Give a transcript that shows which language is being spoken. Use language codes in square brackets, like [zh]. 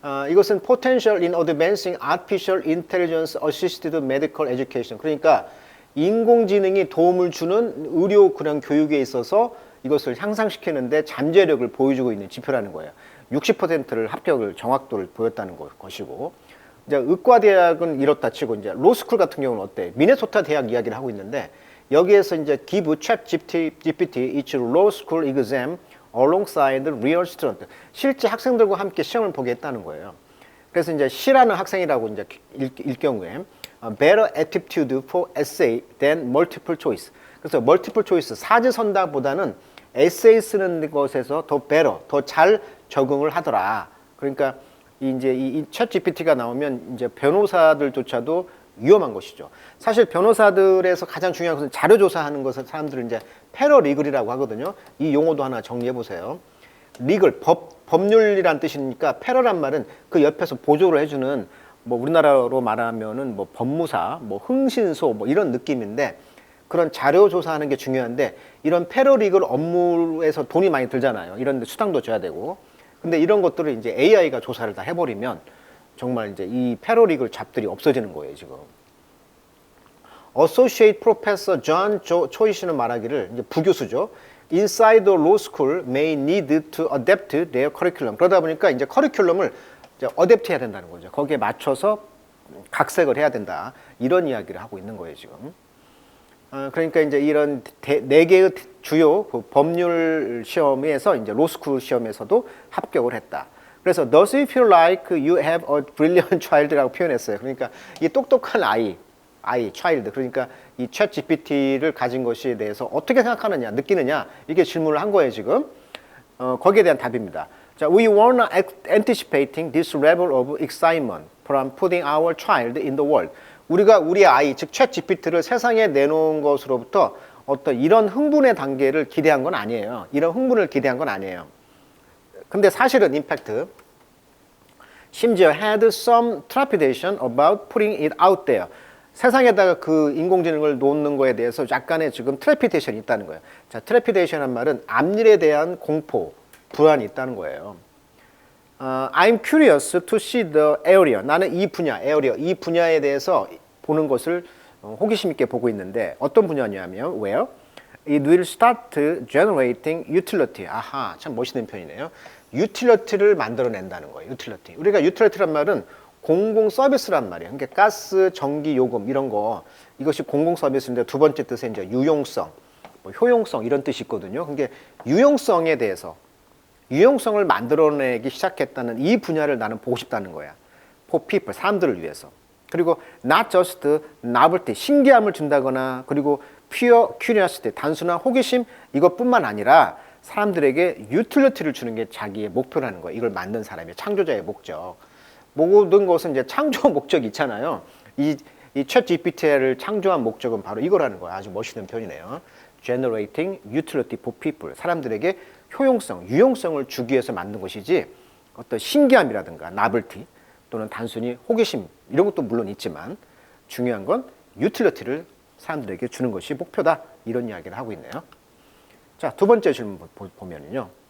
[ko] 이것은 [en] potential in advancing artificial intelligence assisted medical education. [ko] 그러니까 인공지능이 도움을 주는 의료 그런 교육에 있어서 이것을 향상시키는데 잠재력을 보여주고 있는 지표라는 거예요. 60%를 합격을 정확도를 보였다는 것이고, 이제 의과대학은 이렇다 치고 이제 로스쿨 같은 경우는 어때? 미네소타 대학 이야기를 하고 있는데 여기에서 이제 [en] give ChatGPT its law school exam alongside real student. [ko] 실제 학생들과 함께 시험을 보게 했다는 거예요. 그래서 이제 C라는 학생이라고 이제 일 경우에 [en] better aptitude for essay than multiple choice. [ko] 그래서 multiple choice 사지선다보다는 에세이 쓰는 것에서 더 better, 더 잘 적응을 하더라. 그러니까 이제 이 챗 GPT가 나오면 이제 변호사들조차도 위험한 것이죠. 사실 변호사들에서 가장 중요한 것은 자료 조사하는 것을 사람들은 이제 패러리글이라고 하거든요. 이 용어도 하나 정리해 보세요. 리글, 법률이란 뜻이니까 패러란 말은 그 옆에서 보조를 해주는 뭐 우리나라로 말하면은 뭐 법무사, 뭐 흥신소 뭐 이런 느낌인데 그런 자료 조사하는 게 중요한데 이런 패러리글 업무에서 돈이 많이 들잖아요. 이런 데 수당도 줘야 되고. 근데 이런 것들을 이제 AI가 조사를 다 해버리면 정말 이제 이 패러리글 잡들이 없어지는 거예요, 지금. Associate Professor John Choi시는 말하기를, 이제 부교수죠. [en] Inside the law school may need to adapt their curriculum. [ko] 그러다 보니까 이제 커리큘럼을 이제 어댑트 해야 된다는 거죠. 거기에 맞춰서 각색을 해야 된다. 이런 이야기를 하고 있는 거예요, 지금. 그러니까 이제 이런 4개의 주요 법률 시험에서 이제 로스쿨 시험에서도 합격을 했다. 그래서 [en] does it feel like you have a brilliant child [ko] 라고 표현했어요. 그러니까 이 똑똑한 아이, child. 그러니까 이 챗 GPT를 가진 것에 대해서 어떻게 생각하느냐, 느끼느냐 이게 질문을 한 거예요, 지금. 거기에 대한 답입니다. [en] 자, we were not anticipating this level of excitement from putting our child in the world. [ko] 우리가 우리 아이, 즉 챗GPT를 세상에 내놓은 것으로부터 어떤 이런 흥분의 단계를 기대한 건 아니에요. 이런 흥분을 기대한 건 아니에요. 근데 사실은 임팩트, 심지어 [en] had some trepidation about putting it out there. [ko] 세상에다가 그 인공지능을 놓는 거에 대해서 약간의 지금 트래피데이션이 있다는 거예요. 자, 트래피데이션한 말은 앞일에 대한 공포, 불안이 있다는 거예요. [en] I'm curious to see the area. [ko] 나는 이 분야, area, 이 분야에 대해서 보는 것을 호기심 있게 보고 있는데 어떤 분야냐면 [en] where it will start generating utility. [ko] 아하, 참 멋있는 표현이네요. utility를 만들어낸다는 거예요. utility. 우리가 utility란 말은 공공 서비스란 말이에요. 그러니까 가스, 전기, 요금 이런 거 이것이 공공 서비스인데 두 번째 뜻은 이제 유용성, 뭐 효용성 이런 뜻이 있거든요. 그러니까 유용성에 대해서 유용성을 만들어내기 시작했다는 이 분야를 나는 보고 싶다는 거야. [en] For people, [ko] 사람들을 위해서. 그리고 [en] not just novelty, [ko] 신기함을 준다거나 그리고 [en] pure curiosity, [ko] 단순한 호기심 이것뿐만 아니라 사람들에게 utility를 주는 게 자기의 목표라는 거예요. 이걸 만든 사람의 창조자의 목적. 모든 것은 이제 창조 목적이 있잖아요. 이 챗GPT를 창조한 목적은 바로 이거라는 거예요. 아주 멋있는 표현이네요. [en] Generating utility for people. [ko] 사람들에게 효용성, 유용성을 주기 위해서 만든 것이지 어떤 신기함이라든가 novelty 또는 단순히 호기심 이런 것도 물론 있지만 중요한 건 utility를 사람들에게 주는 것이 목표다. 이런 이야기를 하고 있네요. 자, 두 번째 질문 보면은요.